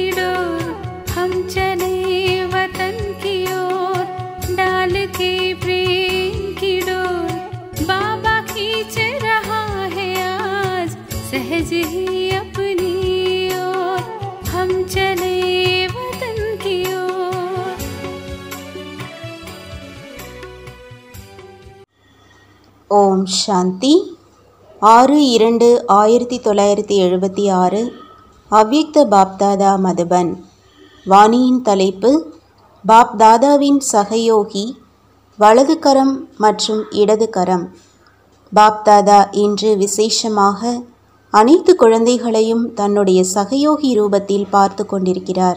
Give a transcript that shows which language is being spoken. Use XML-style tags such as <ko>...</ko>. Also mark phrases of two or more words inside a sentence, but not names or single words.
<hi>डोर, हम चले वतन की ओर डाल के प्रेम की डोर, बाबा खींच रहा है आज सहज ही अपनी ओर, हम चले वतन की ओर। ओम शांति</hi> <ta>6/2/1976 அவ்யக்த பாப்தாதா மதுபன். வாணியின் தலைப்பு: பாப்தாதாவின் சகயோகி, வலது கரம் மற்றும் இடது கரம். பாப்தாதா இன்று விசேஷமாக அனைத்து குழந்தைகளையும் தன்னுடைய சகயோகி ரூபத்தில் பார்த்து கொண்டிருக்கிறார்.</ta>